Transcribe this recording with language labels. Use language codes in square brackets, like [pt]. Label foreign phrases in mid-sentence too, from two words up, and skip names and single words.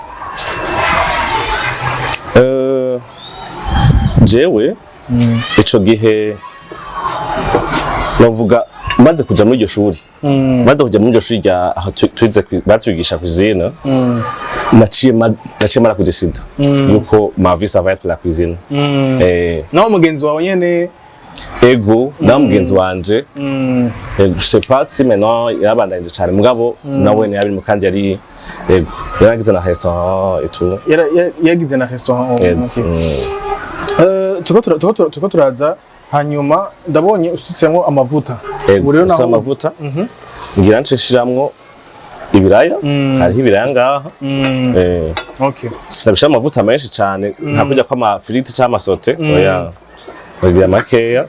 [rn] jewe ico gihe navuga maze kuja muri iryo shuri rya aho twize batwigisha cuisine naciye mara kudesida yuko [fr] ma vie ça va être la cuisine [rn] naho mugenzi wawe nyene ego naho mugenzi wanje [fr] je sais pas si maintenant [rn] yabandanye cyane mugabo nawe ne yabiri mu kandi yari ego yaragize na restaurant [fr] et tout [rn] yagize na restaurant tuko turaza hanyuma ndabonye usitsemwo amavuta rero naho amavuta ngira ncishiramwo ibiraya hariho ibiraya ngaha okay sinabisha amavuta menshi cyane nta kujya kwa amafiriti cyangwa amasote oya bagira makeya